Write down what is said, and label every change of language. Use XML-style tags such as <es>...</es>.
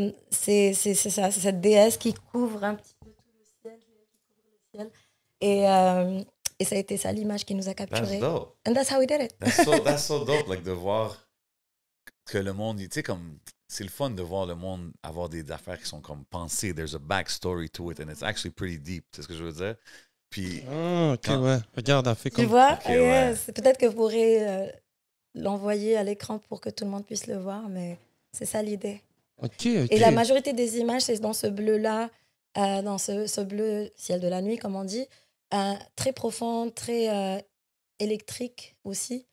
<fr>C'est ça, c'est cette déesse qui couvre un petit peu tout le ciel. Qui couvre le ciel. Et ça a été ça, l'image qui nous a capturés.</fr> <en>That's dope. And that's how we did it. That's so dope, like,</en> <fr>de voir que le monde, tu sais, comme... C'est le fun de voir le monde avoir des affaires qui sont comme pensées.</fr> <en>There's a backstory to it and it's actually pretty deep.</en> <fr>C'est ce que je veux dire? Puis... OK, ouais. Regarde, elle fait comme... Tu vois? Okay, ouais. Peut-être que vous pourrez l'envoyer à l'écran pour que tout le monde puisse le voir, mais c'est ça l'idée. OK. Et la majorité des images, c'est dans ce bleu-là, dans ce bleu ciel de la nuit, comme on dit, très profond, très électrique aussi.</fr>